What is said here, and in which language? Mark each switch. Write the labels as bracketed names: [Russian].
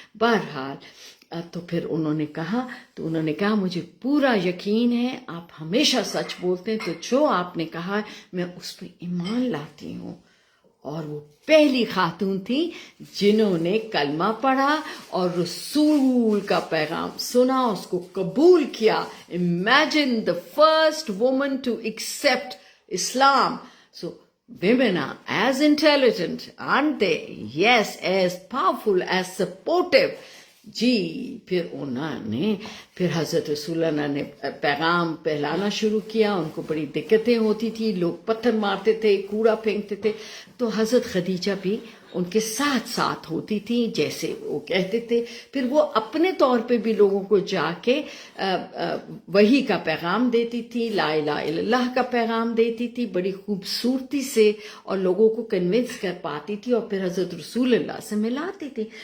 [Hindi] बहरहाल तो फिर उन्होंने कहा मुझे पूरा यकीन है आप हमेशा सच बोलते हैं, तो जो आपने कहा मैं उस पर ईमान लाती हूँ. और वो पहली खातून थी जिन्होंने कलमा पढ़ा और रसूल का पैगाम सुना, उसको कबूल किया. [English] Imagine the first woman to accept Islam. So women are as intelligent, aren't they? Yes, as powerful, as supportive. [Hindi] जी. फिर हज़रत रसूलुल्लाह ने पैगाम फैलाना शुरू किया. उनको बड़ी दिक्कतें होती थी, लोग पत्थर मारते थे, कूड़ा फेंकते थे. तो हज़रत खदीजा भी उनके साथ साथ होती थी, जैसे वो कहते थे. फिर वो अपने तौर पे भी लोगों को जाके वही का पैगाम देती थी, ला इलाहा इल्लल्लाह का पैगाम देती थी बड़ी खूबसूरती से, और लोगों को कन्विंस कर पाती थी और फिर हज़रत रसूलुल्लाह से मिलाती थी.